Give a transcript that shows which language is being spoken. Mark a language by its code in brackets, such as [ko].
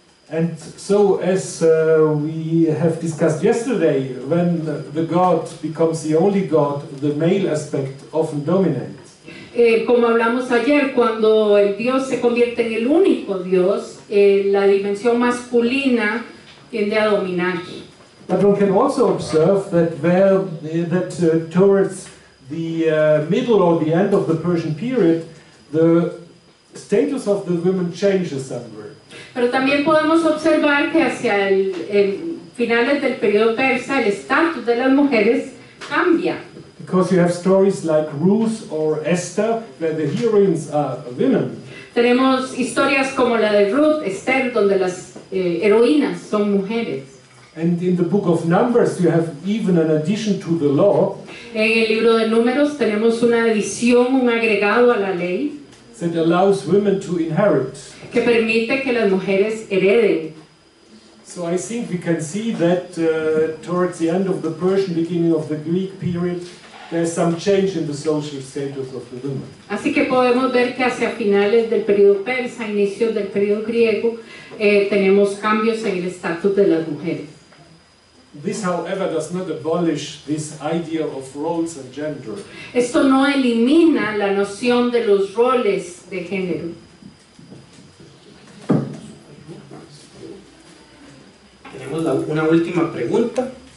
[en] And so, as we have discussed yesterday, when the God becomes the only God, the male aspect often dominates. [es] Como hablamos ayer, cuando el Dios se convierte en el único Dios, la dimensión masculina tiende a dominar. [en] But one can also observe that towards the middle or the end of the Persian period, the status of the women changes somewhere. [es] Pero también podemos observar que hacia el finales del periodo persa, el estatus de las mujeres cambia. [en] Because you have stories like Ruth or Esther, where the heroines are women. [es] Tenemos historias como la de Ruth, Esther, donde las heroínas son mujeres. [en] And in the book of Numbers, you have even an addition to the law. [es] En el libro de Números tenemos una adición, un agregado a la ley [en] that allows women to inherit. [es] Que permite que las mujeres hereden. [en] So I think we can see that towards the end of the Persian, beginning of the Greek period, there's some change in the social status of the women. [es] Así que podemos ver que hacia finales del periodo persa, inicios del periodo griego, tenemos cambios en el estatus de las mujeres. [en] This, however, does not abolish this idea of roles and gender. [es] Esto no elimina la noción de los roles de género. Tenemos una última pregunta.